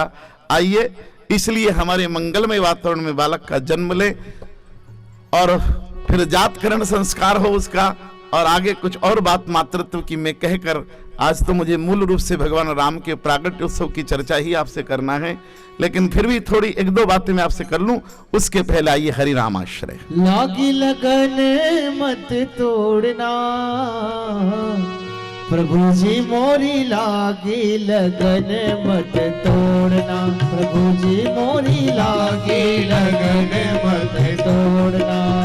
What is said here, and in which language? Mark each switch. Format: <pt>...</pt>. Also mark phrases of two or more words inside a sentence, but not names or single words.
<hi>आइए, इसलिए हमारे मंगलमय वातावरण में बालक का जन्म ले और फिर जातकरण संस्कार हो उसका, और आगे कुछ और बात मातृत्व की मैं कहकर, आज तो मुझे मूल रूप से भगवान राम के प्रागट्य उत्सव की चर्चा ही आपसे करना है, लेकिन फिर भी थोड़ी एक दो बातें मैं आपसे कर लूं। उसके पहले आइए हरि राम आश्रय। लागी लगन मत तोड़ना, प्रभु जी मोरी लागी लगन मत तोड़ना, प्रभु जी मोरी लागी लगन मत तोड़ना,</hi>